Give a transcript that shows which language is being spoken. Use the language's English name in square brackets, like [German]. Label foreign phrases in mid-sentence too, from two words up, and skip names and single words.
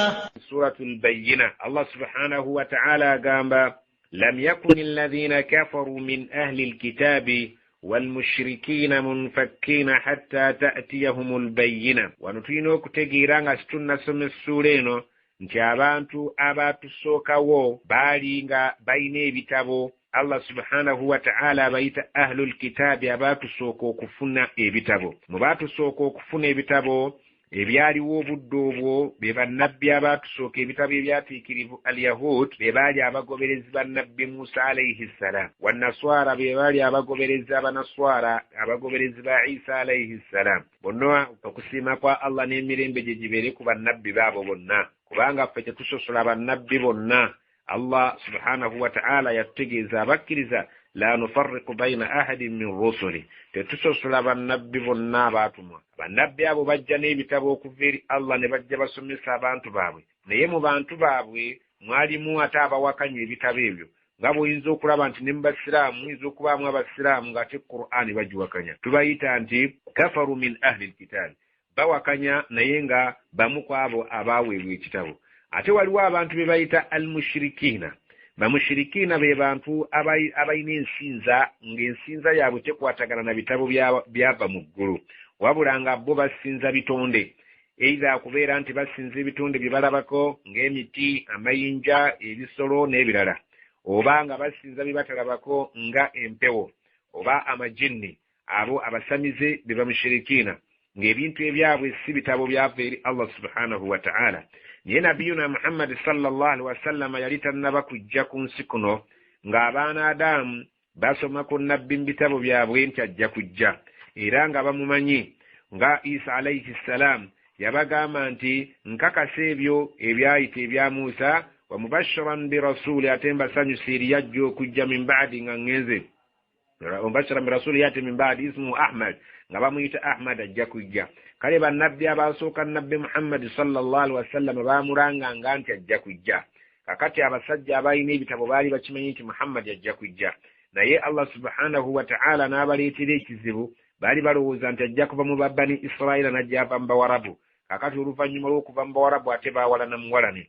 [Arabic] سورة البينة الله سبحانه وتعالى قام لم يكن الذين كفروا من أهل الكتاب والمشركين منفكين حتى تأتيهم البينة. ونتينوك تجيران استنى سم السورينو [Ganda] nti abantu abatusookawo baali nga balina ebitabo. [Arabic] الله سبحانه وتعالى [Ganda] bayita [Arabic] أهل الكتاب [Ganda] abatusooka okufuna ebitabo. Mu batusooka okufuna ebitabo ebyaliwo obudde obwo be bannabbi abatusooka ebitabo ebyatiikirivu al-Yahud be baali abagoberezi bannabbi Musa [Arabic] عليه السلام, [Ganda] wannaswara be baali abagoberezi abanaswara abagoberezi ba Isa [Arabic] عليه السلام. [Ganda] Bonna okusiima kwa Allah n'emirembe gye gibeere ku bannabbi baabo bonna, kubanga ffe tetusosola bannabbi bonna. [Arabic] الله سبحانه وتعالى [Ganda] yatutegeeza abakkiriza [Arabic] لا نفرق بين أحد من رسل, [Ganda] tetusosola bannabbi bonna abatumwa. Bannabbi abo bajja n'ebitabo okuva eri Allah ne bajja basomesa abantu baabwe, naye mu bantu baabwe mwalimu ate abawakanya ebitabo ebyo. Nga bw'oyinza okulaba nti ne mu basiraamu muyinza okubaamu abasiraamu ng'ate Qur'ani bagiwakanya, tubayita nti [Arabic] كفروا من أهل الكتاب, [Ganda] bawakanya naye nga bamu ku abo abaaweebwa ekitabo. Ate waliwo abantu be bayita al-mushrikiina. Bamushirikiina be bantu abalina ensinza, ng'ensinza yaabwe tekwatagana na bitabo byava mu ggulu, wabula nga bo basinza bitonde, eitha kubeera nti basinza ebitonde bye balabako ng'emiti, amayinja, ebisolo n'ebirala, oba nga basinza bye batalabako nga empewo oba amajinni. Abo abasamize be bamushirikiina, ng'ebintu ebyabwe si bitabo byava eri [Arabic] الله سبحانه وتعالى. [Ganda] Naye nabiyuna Muhammad [Arabic] صلى الله عليه وسلم [Ganda] yali tannaba kujja ku nsi kuno ng'abaana Adamu basoma ku nabbi mu bitabo byabwe nti ajja kujja, era nga bamumanyi. Nga Isa [Arabic] عليه السلام [Ganda] yabagamba nti nkakasa ebyo ebyayita ebya Musa [Arabic] ومبشرا برسول, [Ganda] ate mbasanyusa eri yajja okujja [Arabic] من بعدي [Ganda] nga ngenze, [Arabic] مبشرا برسول يأتي من بعدي اسمه أحمد, [Ganda] nga bamuyita Ahmad ajja kujja. Kale bannabbi abasooka nabbi Muhammad [Arabic] صلى الله عليه وسلم [Ganda] baamulanganga nti ajja kujja. Kakati abasajja abalina ebitabo baali bakimanyi nti Muhammad ajja kujja, naye [Arabic] الله سبحانه وتعالى [Ganda] n'abaleetera ekizibu. Baali balowooza nti ajja kuva mu Bani Israila najja ava mu Bawarabu. Kakati oluvannyuma lw'okuva mu Bawarabu ate baawalana muwalane.